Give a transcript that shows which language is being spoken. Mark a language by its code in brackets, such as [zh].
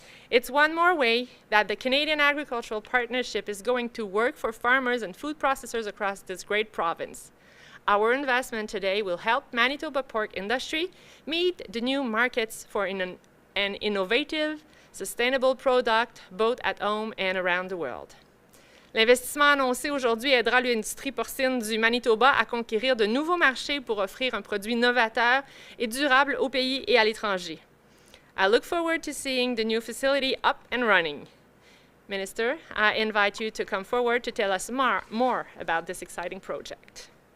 [en] It's one more way that the Canadian Agricultural Partnership is going to work for farmers and food processors across this great province. Our investment today will help Manitoba pork industry meet the new markets for an innovative, sustainable product both at home and around the world. [fr] L'investissement annoncé aujourd'hui aidera l'industrie porcine du Manitoba à conquérir de nouveaux marchés pour offrir un produit novateur et durable au pays et à l'étranger. [en] I look forward to seeing the new facility up and running. Minister, I invite you to come forward to tell us more about this exciting project.